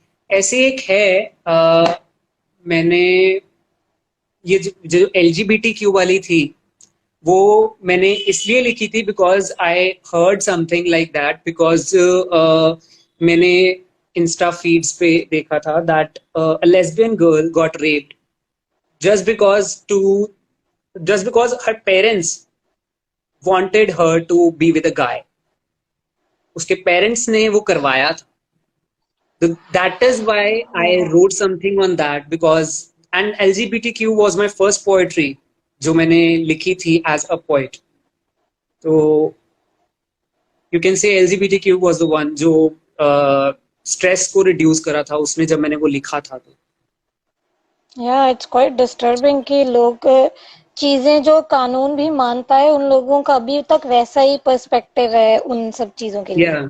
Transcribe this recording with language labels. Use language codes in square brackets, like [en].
[hi] ऐसी एक है, मैंने ये जो एलजीबीटी क्यू वाली थी, वो मैंने इसलिए लिखी थी [en] Because I heard something like that. Because [hi] मैंने इंस्टा फीड्स पे देखा था [en] That a lesbian girl got raped just because to just because her parents wanted her to be with a guy. [hi] उसके पेरेंट्स ने वो करवाया था। [en] So that is why I wrote something on that, because and LGBTQ was my first poetry [hi] जो मैंने लिखी थी [en] as a poet. [hi] तो [en] you can say LGBTQ was the one [hi] जो स्ट्रेस को रिड्यूस करा था उसने, जब मैंने वो लिखा था। तो या [en] it's quite disturbing [hi] कि लोग चीजें जो कानून भी मानता है, उन लोगों का अभी तक वैसा ही पर्सपेक्टिव है उन सब चीजों के लिए।